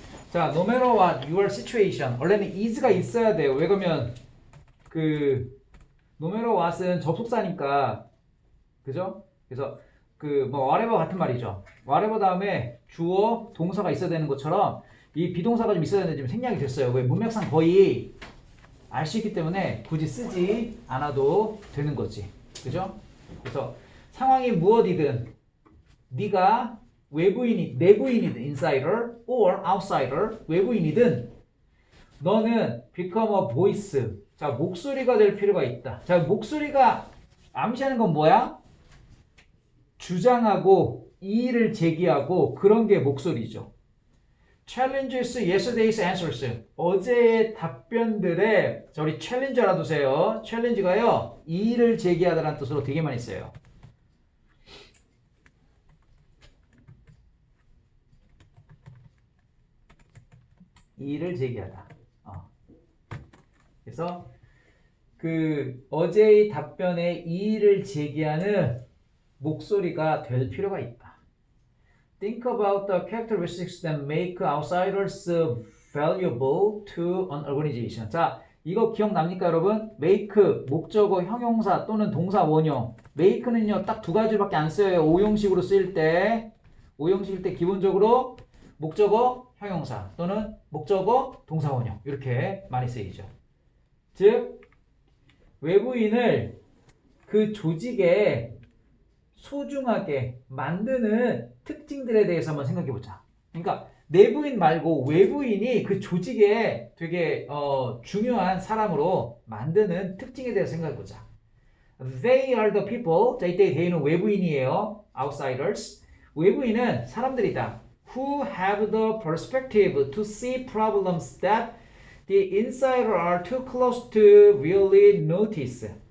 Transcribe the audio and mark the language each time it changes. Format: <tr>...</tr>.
<en>자, no matter what your situation.</en> <ko>원래는 is가 있어야 돼요. 왜 그러면, no matter what은 접속사니까, 그죠? 그래서, whatever 같은 말이죠. whatever 다음에 주어, 동사가 있어야 되는 것처럼, 이 비동사가 좀 있어야 되는데 지금 생략이 됐어요. 왜? 문맥상 거의 알 수 있기 때문에 굳이 쓰지 않아도 되는 거지. 그죠? 그래서 상황이 무엇이든, 네가 내부인이든</ko> <en>insider or outsider</en> <ko>외부인이든 너는</ko> <en>become a voice.</en> <ko>자, 목소리가 될 필요가 있다. 자, 목소리가 암시하는 건 뭐야? 주장하고 이의를 제기하고 그런 게 목소리죠.</ko> <en>challenges yesterday's answers.</en> <ko>어제의 답변들에 우리 챌린지 알아두세요. 챌린지가요 이의를 제기하다라는 뜻으로 되게 많이 써요. 이의를 제기하다. 그래서 어제의 답변에 이의를 제기하는 목소리가 될 필요가 있다.</ko> <en>Think about the characteristics that make outsiders valuable to an organization.</en> <ko>자, 이거 기억납니까, 여러분? make, 목적어, 형용사 또는 동사 원형. make는요, 딱 두 가지밖에 안 써요. 오형식으로 쓰일 때. 오형식일 때 기본적으로 목적어, 형용사 또는 목적어, 동사 원형. 이렇게 많이 쓰이죠. 즉, 외부인을 그 조직에 소중하게 만드는 특징들에 대해서 한번 생각해 보자. 그러니까 내부인 말고 외부인이 그 조직에 되게 중요한 사람으로 만드는 특징에 대해서 생각해 보자.</ko> <en>They are the people.</en> <ko>자, 이때 they는 외부인이에요. Outsiders. 외부인은 사람들이다.</ko> <en>Who have the perspective to see problems that the insider are too close to really notice.</en>